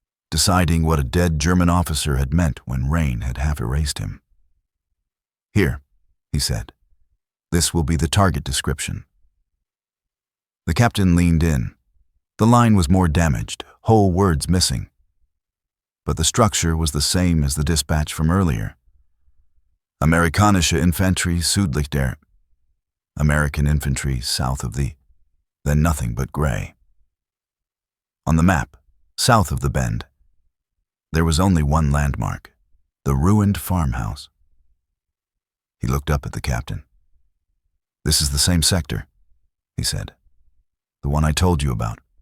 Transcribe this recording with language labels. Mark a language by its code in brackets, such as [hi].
[en] Deciding what a dead German officer had meant when rain had half erased him. Here, he said, this will be the target description. The captain leaned in. The line was more damaged, whole words missing. But the structure was the same as the dispatch from earlier. [de] Amerikanische Infanterie südlich der. [en] American infantry south of the. Then nothing but gray. On the map, south of the bend, there was only one landmark, the ruined farmhouse. He looked up at the captain. This is the same sector, he said. The one I told you about.